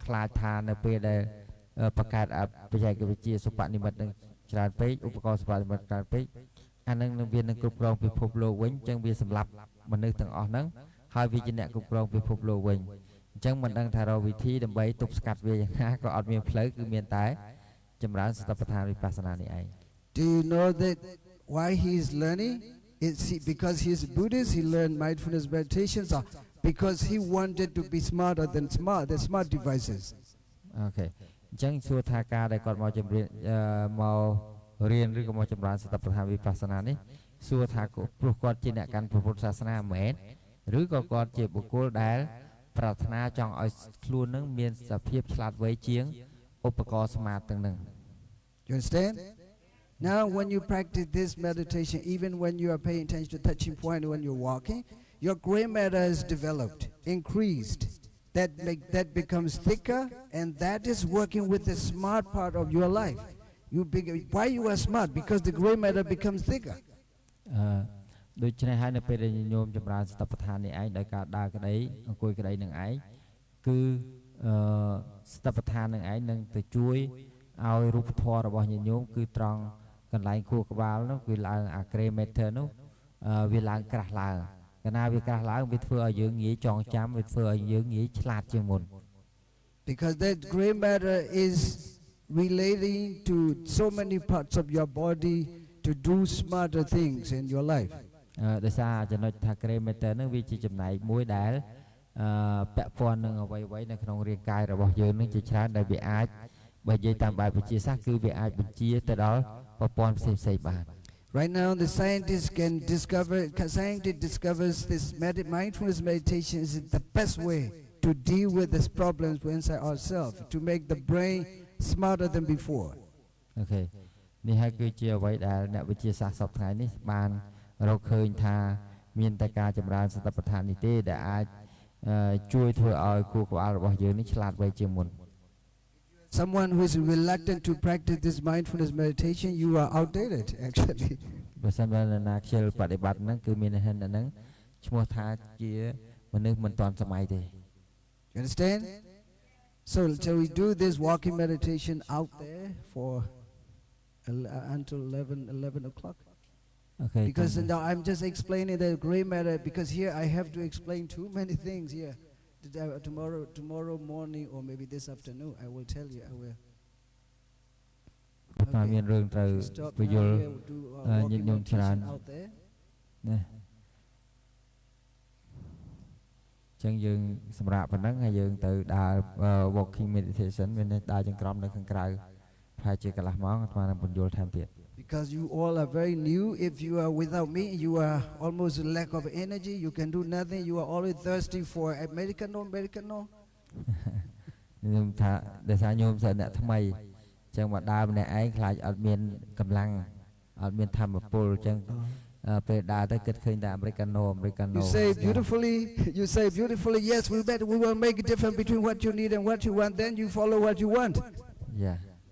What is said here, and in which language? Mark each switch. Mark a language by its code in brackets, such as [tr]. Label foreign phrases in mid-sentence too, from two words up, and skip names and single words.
[km] ខ្លាចថានៅពេលដែលបង្កើតបច្ចេកវិទ្យាសុបនិមិត្តនឹងច្រើនពេកឧបករណ៍សុបនិមិត្តច្រើនពេកអានឹងវានឹងគ្រប់គ្រងពិភពលោកវិញអញ្ចឹងវាសម្រាប់មនុស្សទាំងអស់ហ្នឹងហើយវាជាអ្នកគ្រប់គ្រងពិភពលោកវិញអញ្ចឹងមិនដឹងថារកវិធីដើម្បីទប់ស្កាត់វាយ៉ាងណាក៏អត់មានផ្លូវគឺមានតែចម្រើនសតិប្បដ្ឋានវិបស្សនានេះឯង [en] Do you know that why he is learning? It's because he is Buddhist, he learned mindfulness meditations, or because he wanted to be smarter than the smart devices. Okay. [km] អញ្ចឹងសួរថាការដែលគាត់មកមករៀនឬក៏មកចម្រើនសតិប្បដ្ឋានវិបស្សនានេះសួរថាព្រោះគាត់ជាអ្នកកាន់ពុទ្ធសាសនាមែនឬក៏គាត់ជាបុគ្គលដែលប្រាថ្នាចង់ឲ្យខ្លួននឹងមានសភាពឆ្លាតវៃជាងឧបករណ៍ smart ទាំងហ្នឹង [en] You understand? Now when you practice this meditation, even when you are paying attention to touching point when you're walking, your gray matter is developed, increased. That becomes thicker, and that is working with the smart part of your life. Why you are smart? Because the gray matter becomes thicker. [km] ដូច្នេះហើយនៅពេលដែលញោមចម្រើនសតិប្បដ្ឋាននេះឯងដោយការដើរក្តីអង្គុយក្តីនឹងឯងគឺសតិប្បដ្ឋាននឹងឯងនឹងទៅជួយឲ្យរូបធម៌របស់ញោមគឺត្រង់កន្លែងខួរក្បាលនោះគឺឡើងអា [en] gray matter [km] នោះវាឡើងក្រាស់ឡើងកាលណាវាក្រាស់ឡើងវាធ្វើឲ្យយើងងាយចងចាំវាធ្វើឲ្យយើងងាយឆ្លាតជាងមុន [en] Because that gray matter is relating to so many parts of your body to do smarter things in your life. [km] ដោយសារចំណុចថា [en] gray matter [km] នឹងវាជាចំណែកមួយដែលពាក់ព័ន្ធនឹងអ្វីៗនៅក្នុងរាងកាយរបស់យើងនឹងជាច្រើនដែលវាអាចបើនិយាយតាមបែបវិទ្យាសាស្ត្រគឺវាអាចបញ្ជាទៅដល់ប្រព័ន្ធផ្សេងៗបាន [en] Right now the scientist discovers this mindfulness meditation is the best way to deal with these problems inside ourselves, to make the brain smarter than before. Okay. [km] នេះហើយគឺជាអ្វីដែលអ្នកវិទ្យាសាស្ត្រសពថ្ងៃនេះបានរកឃើញថាមានតែការចម្រើនសតិប្បដ្ឋាននេះទេដែលអាចជួយធ្វើឲ្យខួរក្បាលរបស់យើងនេះឆ្លាតវៃជាងមុន [en] Someone who is reluctant to practice this mindfulness meditation, you are outdated actually. [km] បើសិនបើណាខ្ជិលបដិបត្តិហ្នឹងគឺមានន័យថាហ្នឹងឈ្មោះថាជាមនុស្សមិនទាន់សម័យទេ [en] You understand? So shall we do this walking meditation out there for until 11 o'clock? [km] អូខេ [en] Because now I'm just explaining the gray matter because here I have to explain too many things here. Tomorrow morning or maybe this afternoon I will tell you. I will. [km] តែមានរឿងត្រូវ [en] Stop ព now [km] យល់ [en] here, we'll do [km] ញាតិ [en] walking [km] ញោមច្រើន [en] meditation out there. [km] ណាចឹងយើងសម្រាប់ប៉ុណ្ណឹងហើយយើងទៅដើរ [en] walking meditation [km] មានន័យដើរចង្ក្រមនៅខាងក្រៅប្រហែលជាកន្លះម៉ោងអាត្មានឹងបញ្យល់ថែមទៀត [en] Because you all are very new. If you are without me, you are almost lack of energy. You can do nothing. You are always thirsty for Americano. [km] ខ្ញុំថាដោយសារញោមសិស្សអ្នកថ្មីចឹងមកដើរម្នាក់ឯងខ្លាចអត់មានកម្លាំងអត់មានធម៌ពលចឹងពេលដើរទៅគិតឃើញតែ Americano [en] You say beautifully. You say beautifully. Yes, we will make a difference between what you need and what you want. Then you follow what you want. Yeah.